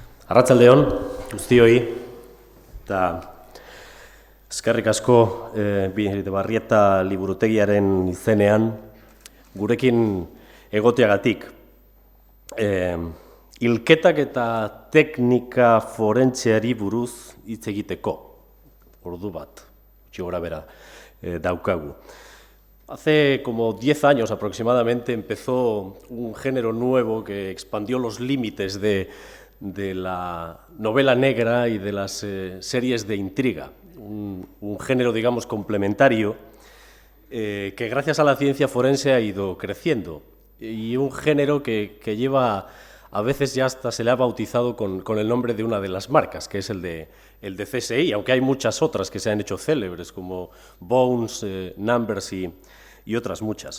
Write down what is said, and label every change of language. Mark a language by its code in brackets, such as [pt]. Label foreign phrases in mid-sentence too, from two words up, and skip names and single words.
[eu] Arratsaldeon guztioi, eta eskerrik asko Bidebarrieta liburutegiaren izenean gurekin egoteagatik. Hilketak eta teknika forentseari buruz hitz egiteko, ordu bat, gutxi gorabehera daukagu. [es] Hace como 10 años aproximadamente empezó un género nuevo que expandió los límites de la novela negra y de las series de intriga, un género, digamos, complementario que gracias a la ciencia forense ha ido creciendo, y un género que lleva, a veces ya hasta se le ha bautizado con el nombre de una de las marcas, que es el de CSI, aunque hay muchas otras que se han hecho célebres, como Bones, Numbers y otras muchas.